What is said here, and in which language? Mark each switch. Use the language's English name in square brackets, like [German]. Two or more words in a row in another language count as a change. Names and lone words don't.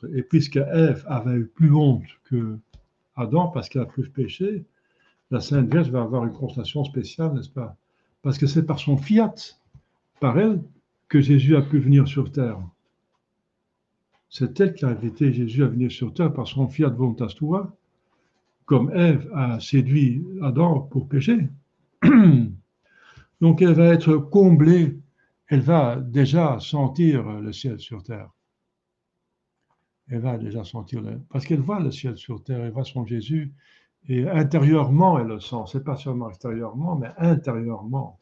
[French] Et puisque Ève avait eu plus honte que Adam parce qu'elle a plus péché, la Sainte Vierge va avoir une consolation spéciale, n'est-ce pas? Parce que c'est par son fiat, par elle, que Jésus a pu venir sur terre. C'est elle qui a invité Jésus à venir sur terre par son [Latin] fiat voluntas tua. [French] comme Ève a séduit Adam pour pécher. Donc elle va être comblée, elle va déjà sentir le ciel sur terre. Elle va déjà sentir, parce qu'elle voit le ciel sur terre, elle voit son Jésus, et intérieurement elle le sent, c'est pas seulement extérieurement, mais intérieurement.